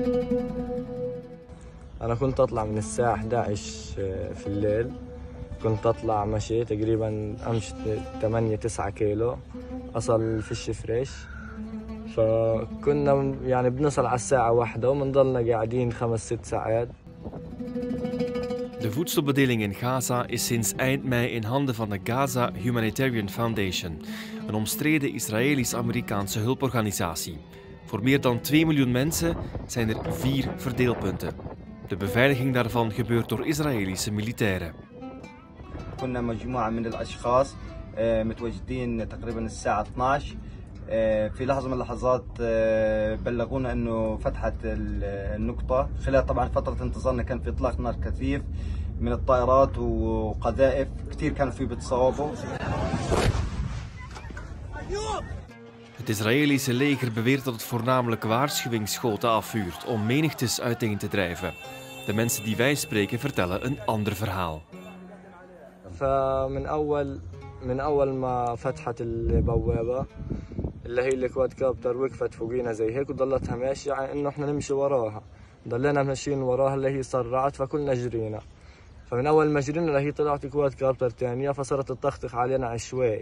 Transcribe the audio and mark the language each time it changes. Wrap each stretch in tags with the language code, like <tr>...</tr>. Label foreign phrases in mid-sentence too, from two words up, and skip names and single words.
<ar>أنا كنت أطلع من الساعة 11 في الليل، كنت أطلع مشي تقريبا أمشي 8-9 كيلو أصل فيش فريش، فكنا يعني بنصل على الساعة 1 وبنضلنا قاعدين 5-6 ساعات.</ar> <nl>De voedselbedeling in Gaza is sinds eind mei in handen van de Gaza Humanitarian Foundation, een omstreden Israëlisch-Amerikaanse hulporganisatie. Voor meer dan 2 miljoen mensen zijn er 4 verdeelpunten. De beveiliging daarvan gebeurt door Israëlische militairen.</nl> <ar>كنا مجموعة من الأشخاص متواجدين تقريبا الساعة 12 في لحظة من اللحظات بلغونا أنه فتحت النقطة خلال طبعا فترة انتظارنا كان في إطلاق نار كثيف من الطائرات وقذائف كثير كانوا فيه بتصوبوا.</ar> <nl>Het Israëlische leger beweert dat het voornamelijk waarschuwingsschoten afvuurt om menigtes uiteen te drijven. De mensen die wij spreken vertellen een ander verhaal.</nl> <ar>من أول ما فتحت البوابة اللي هي الكوادكوبتر وقفت فوقينا زي هيك وضلتها ماشية يعني إنه إحنا نمشي وراها. ضلينا ماشيين وراها اللي هي صرعت فكلنا جرينا. فمن أول ما جرينا اللي هي طلعت كوادكوبتر ثانية فصارت تطخطخ علينا عشوائي.</ar>